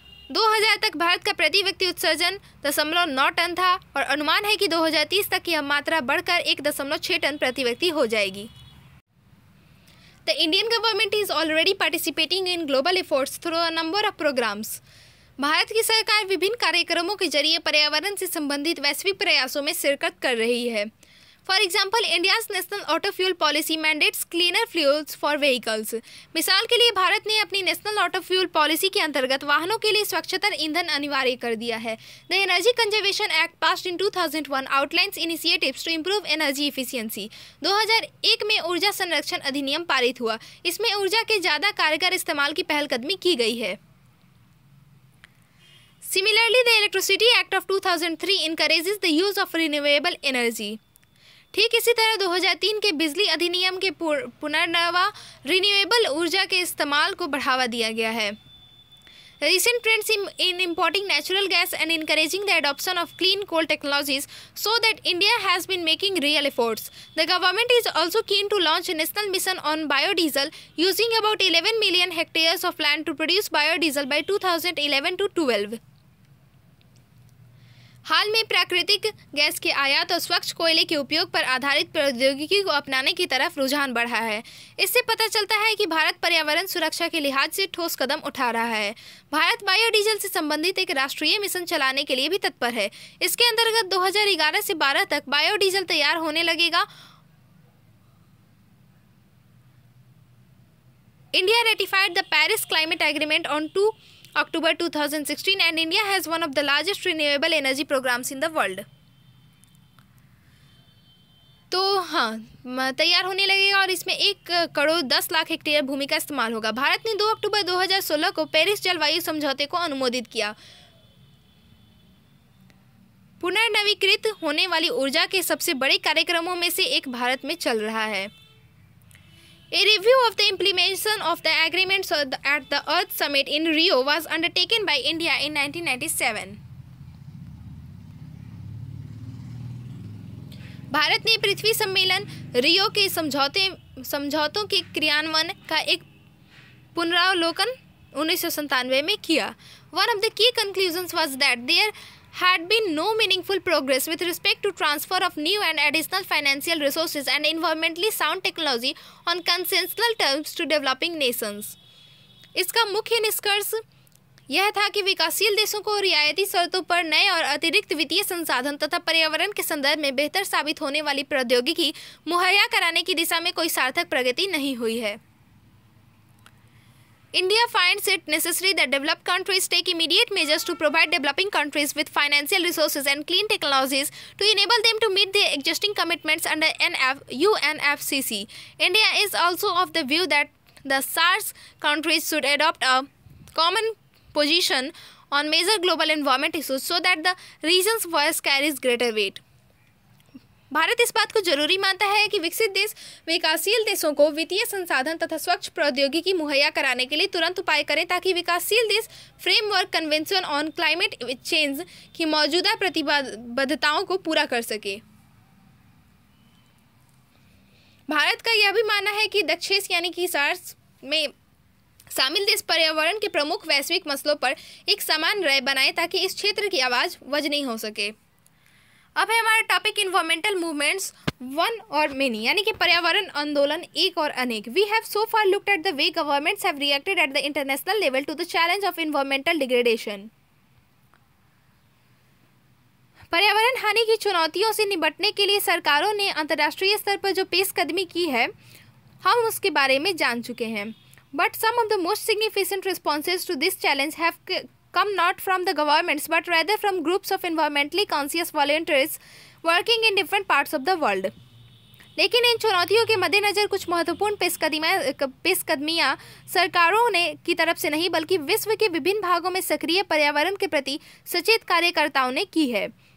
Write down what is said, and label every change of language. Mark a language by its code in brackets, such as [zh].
[hi] 2000 तक भारत का प्रति व्यक्ति उत्सर्जन 0.9 टन था और अनुमान है कि 2030 तक यह मात्रा बढ़कर 1.6 टन प्रति व्यक्ति हो जाएगी। [en] The Indian government is already participating in global efforts through a number of programs। [hi] Bharat की सरकार विभिन्न कार्यक्रमों के जरिए पर्यावरण से संबंधित वैश्विक प्रयासों में शिरकत कर रही है। [en] For example, India's national auto fuel policy mandates cleaner fuels for vehicles. [hi] मिसाल के लिए भारत ने अपनी नेशनल ऑटो फ्यूल पॉलिसी के अंतर्गत वाहनों के लिए स्वच्छतर ईंधन अनिवार्य कर दिया है। [en] The energy conservation act passed in 2001 outlines initiatives to improve energy efficiency. [hi] 2001 में ऊर्जा संरक्षण अधिनियम पारित हुआ। इसमें ऊर्जा के ज़्यादा कारगर इस्तेमाल की पहलकदमी की गई है। [en] Similarly, the Electricity Act of 2003 encourages the use of renewable energy। [hi] ठीक इसी तरह 2003 के बिजली अधिनियम के पुनर्नवा रिन्यूएबल ऊर्जा के इस्तेमाल को बढ़ावा दिया गया है। [en] Recent trends in importing natural gas and encouraging the adoption of clean coal technologies show that India has been making real efforts। The government is also keen to launch a national mission on biodiesel, using about 11 million hectares of land to produce biodiesel by 2011 to 12। [hi] हाल में प्राकृतिक gas के आयात और स्वच्छ कोयले के उपयोग पर आधारित प्रौद्योगिकी को अपनाने की तरफ रुझान बढ़ा है। इससे पता चलता है कि भारत पर्यावरण सुरक्षा के लिहाज से ठोस कदम उठा रहा है। भारत बायोडीजल से संबंधित एक राष्ट्रीय मिशन चलाने के लिए भी तत्पर है। इसके अंतर्गत 2011 से 12 तक बायोडीजल तैयार होने लगेगा। [en] India ratified the Paris climate agreement on 2 October 2016 and India has one of the largest renewable energy programs in the world। [hi] तो हाँ, तैयार होने लगेगा और इसमें 1,10,00,000 हेक्टेयर भूमि का इस्तेमाल होगा। भारत ने 2 अक्टूबर 2016 को पेरिस जलवायु समझौते को अनुमोदित किया। पुनर्नवीकृत होने वाली ऊर्जा के सबसे बड़े कार्यक्रमों में से एक भारत में चल रहा है। [en] A review of the implementation of the agreements at the Earth Summit in Rio was undertaken by India in 1997। [hi] Bharat ने पृथ्वी सम्मेलन रियो के समझौतों के क्रियान्वयन का एक पुनरावलोकन 1997 में किया। [en] One of the key conclusions was that there had been no meaningful progress with respect to transfer of new and additional financial resources and environmentally sound technology on consensual terms to developing nations। [hi] इसका मुख्य निष्कर्ष यह था कि विकासशील देशों को रियायती शर्तों पर नए और अतिरिक्त वित्तीय संसाधन तथा पर्यावरण के संदर्भ में बेहतर साबित होने वाली प्रौद्योगिकी मुहैया कराने की दिशा में कोई सार्थक प्रगति नहीं हुई है। [en] India finds it necessary that developed countries take immediate measures to provide developing countries with financial resources and clean technologies to enable them to meet their existing commitments under UNFCCC। India is also of the view that the SAARC countries should adopt a common position on major global environment issues so that the region's voice carries greater weight। [hi] Bharat इस बात को जरूरी मानता है कि विकसित देश विकासशील देशों को वित्तीय संसाधन तथा स्वच्छ प्रौद्योगिकी मुहैया कराने के लिए तुरंत उपाय करें ताकि विकासशील देश framework convention on climate change की मौजूदा प्रतिबद्धताओं को पूरा कर सके। भारत का यह भी मानना है कि दक्षेश यानी कि सार्क में शामिल देश पर्यावरण के प्रमुख वैश्विक मसलों पर एक समान राय बनाए ताकि इस क्षेत्र की आवाज़ वजनी हो सके। अब है हमारा टॉपिक [en] environmental movements one [hi] और [en] many, [hi] यानी कि पर्यावरण आंदोलन एक और अनेक। [en] We have so far looked at the way governments have reacted at the international level to the challenge of environmental degradation. [hi] पर्यावरण हानि की चुनौतियों से निपटने के लिए सरकारों ने अंतर्राष्ट्रीय स्तर पर जो पेशकदमी की है हम उसके बारे में जान चुके हैं। [en] But some of the most significant responses to this challenge have come not from the governments but rather from groups of environmentally conscious volunteers working in different parts of the world। [hi] लेकिन इन चुनौतियों के मद्देनज़र कुछ महत्वपूर्ण पेशकदमियाँ सरकारों ने की तरफ से नहीं बल्कि विश्व के विभिन्न भागों में सक्रिय पर्यावरण के प्रति सचेत कार्यकर्ताओं ने की है।